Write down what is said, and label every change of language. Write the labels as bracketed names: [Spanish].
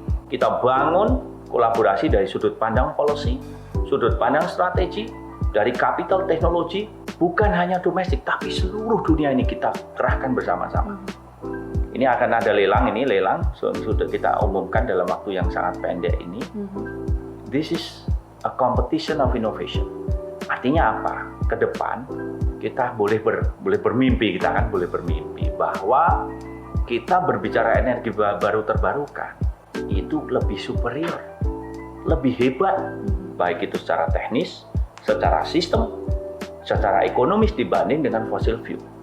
[Indonesian] Kita bangun kolaborasi dari sudut pandang policy, sudut pandang strategi, dari capital teknologi, bukan hanya domestik, tapi seluruh dunia ini kita kerahkan bersama-sama. Ini akan ada lelang, ini lelang sudah kita umumkan dalam waktu yang sangat pendek ini. [English] This is a competition of innovation. [Indonesian] Artinya apa? Ke depan kita boleh bermimpi, kita kan boleh bermimpi bahwa kita berbicara energi baru terbarukan itu lebih superior, lebih hebat, baik itu secara teknis, secara sistem, secara ekonomis dibanding dengan fossil fuel.